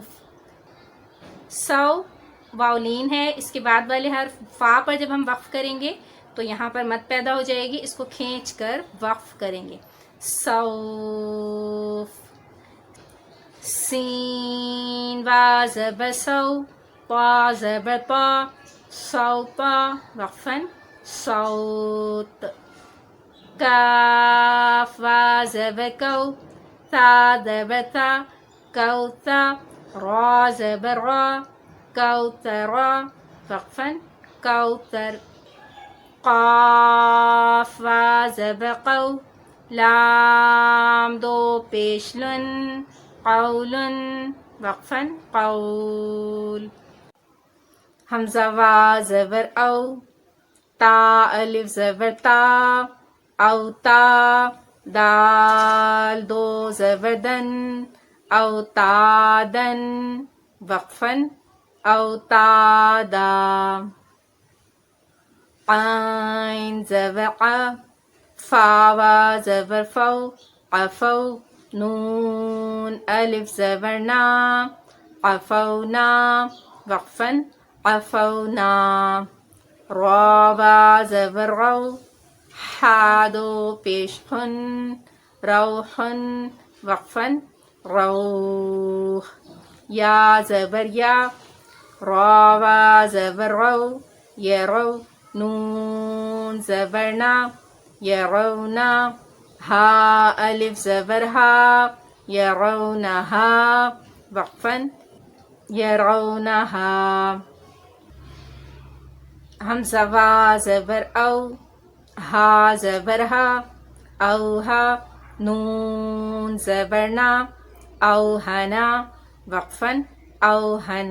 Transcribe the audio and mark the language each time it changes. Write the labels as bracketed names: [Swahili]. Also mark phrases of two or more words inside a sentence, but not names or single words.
[Urdu] سو واولین ہے، اس کے بعد والے حرف فا پر جب ہم وقف کریں گے تو یہاں پر مد پیدا ہو جائے گی، اس کو کھینچ کر وقف کریں گے، سوف۔ سین وا زبر سو، پا زبر پا، سوپا وقفاً، صوت۔ کاف وا زبر کو، تا زبر تا، کوتا، را زبر را، کوترا وقفاً، کوتر۔ قاف وا زبر قو، لام دو پیش لن، قولن وقفاً، قول۔ حمزہ وا زبر او، تا الف زبر تا، اوتا، دال دو زبر دن، اوتادن وقفاً، اوتادا۔ عین زبر ع، فا وا زبر فو، قفو، نون الف زبر نا، قفونا وقفاً، قفونا۔ را وا زبر رو، حا دو پیش خن، روحن وقفاً، روح۔ یا زبر یا، را وا زبر رو، یرو، نون زبر نا، یرونا، ہا الف زبر ہا، یرونہا وقفاً، یرونہا۔ حمزہ وا زبر او، ہا زبر ہا، اوہا، نون زبر نا، اوہنا وقفاً، اوہن۔